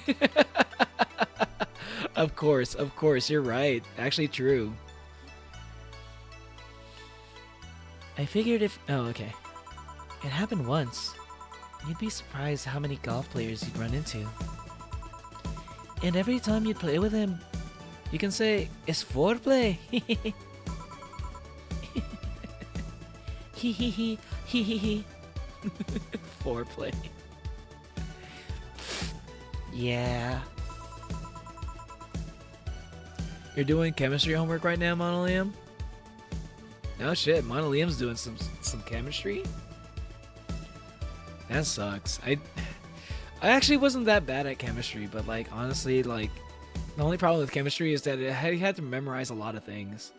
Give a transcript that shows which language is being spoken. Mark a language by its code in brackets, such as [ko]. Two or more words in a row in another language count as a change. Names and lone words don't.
[en] Of course, you're right. Actually true. I figured if... Oh, okay. It happened once. You'd be surprised how many golf players you'd run into. And every time you play with him, you can say, it's foreplay. Hee hee hee hee hee hee. Foreplay. Yeah. You're doing chemistry homework right now, Monoliam? Oh shit, Monoliam's doing some chemistry? That sucks. I actually wasn't that bad at chemistry, but like honestly, like the only problem with chemistry is that I had to memorize a lot of things.